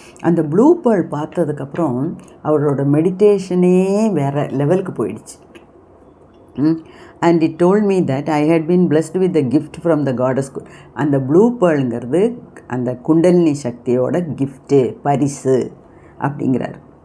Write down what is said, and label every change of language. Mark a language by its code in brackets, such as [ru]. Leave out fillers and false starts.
[ta] அந்த blue pearl பார்த்ததுக்கப்புறம் அவரோட மெடிடேஷனே வேறு லெவலுக்கு போயிடுச்சு. [en] And it told me that I had been blessed with the gift from the goddess. [ta] அந்த ப்ளூ பேர்லுங்கிறது அந்த குண்டலினி சக்தியோட கிஃப்ட்டு, பரிசு அப்படிங்கிறார்.